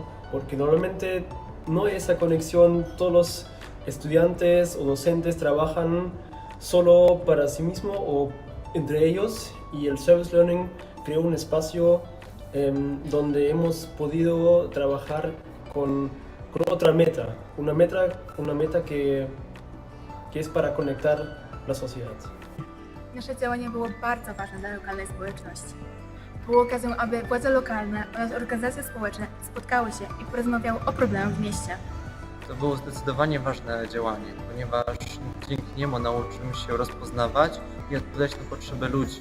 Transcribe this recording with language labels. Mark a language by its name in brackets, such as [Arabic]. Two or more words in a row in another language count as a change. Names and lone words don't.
[Spanish] Porque normalmente no hay esa conexión, todos los estudiantes o docentes trabajan solo para sí mismos o entre ellos, y el [English] Service Learning [Spanish] creó un espacio donde hemos podido trabajar con otra meta, una meta que es para conectar la sociedad. [Polish] Nasze działanie było bardzo ważne dla lokalnej społeczności. Było okazją, aby władze lokalne oraz organizacje społeczne spotkały się i porozmawiały o problemach w mieście. To było zdecydowanie ważne działanie, ponieważ dzięki niemu nauczyłem się rozpoznawać i odpowiadać na potrzeby ludzi.